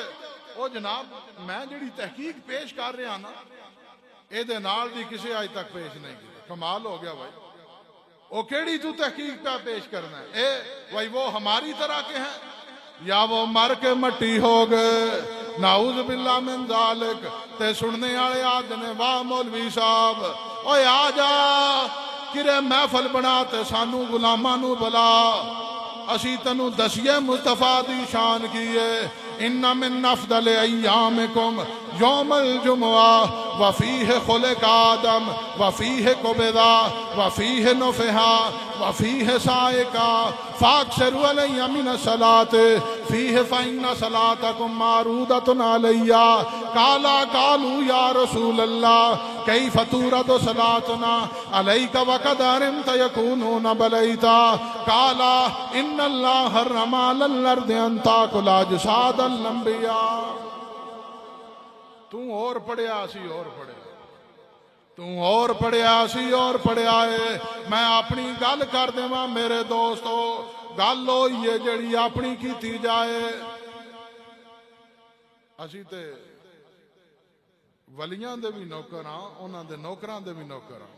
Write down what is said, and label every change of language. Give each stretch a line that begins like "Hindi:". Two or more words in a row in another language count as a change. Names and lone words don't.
Punjabi: او جناب میں جیہڑی تحقیق پیش کر رہا نا، ایہدے نال دی کسی اج تک پیش نہیں کی. کمال ہو گیا بھائی. او کیہڑی توں تحقیق پے پیش کرنا ہے?
Urdu: اے بھائی وہ ہماری طرح کے ہیں یا وہ مر کے مٹی ہو گئے?
Arabic: نعوذ بالله من ذلك.
Punjabi: تے سننے والے آکھدے نے واہ مولوی صاحب، اوئے آ جا کدے محفل بنا تے سانوں غلاماں نوں بلا، اسی تینوں دسیے مصطفیٰ دی شان کی ہے.
Arabic: إن من أفضل أيامكم يوم الجمعة وفيه خلق آدم وفيه قبض وفيه نفخ وفيه صعق فأكثروا علي من صلاة فيه فإن صلاتكم معروضة علي. قال قالوا يا رسول الله كيف تعرض صلاتنا عليك وقد أرمت يقولون بليت. قال إن الله حرم على الأرض أن تأكل أجساد الأنبياء.
Punjabi: توں ہور پڑھیا سی ہور پڑھیا، توں ہور پڑھیا سی ہور پڑھیا ہے. میں اپنی گل کر دیواں میرے دوستو، گل ہوئی ہے جیہڑی اپنی کیتی جائے. اسی تے ولیاں دے وی نوکر ہاں، اوہناں دے نوکراں دے وی نوکر ہاں.